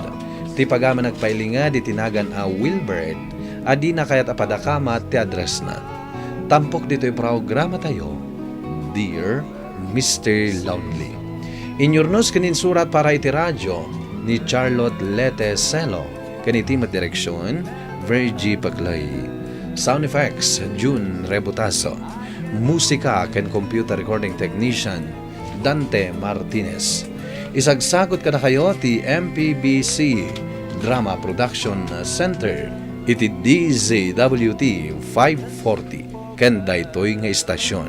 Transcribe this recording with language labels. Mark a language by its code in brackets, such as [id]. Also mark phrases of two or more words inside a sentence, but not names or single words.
[ilo] Ti pagama nagpailinga di tinagan a Wilfred, adi na kayat apadakama ti address na. Tampok dito'y programa tayo, Dear Mr. Lonely. Inyurnos kanin surat para iti radyo ni Charlotte Lete Celo, kaniti direksyon, Virgie Paclay. [en] Sound effects, June Rebutaso. [ilo] Musika ken [en] computer recording technician, [ilo] Dante Martinez. Isagsagot ka na kayo ti MPBC Drama Production Center, iti DZWT 540, ken daytoy nga istasyon.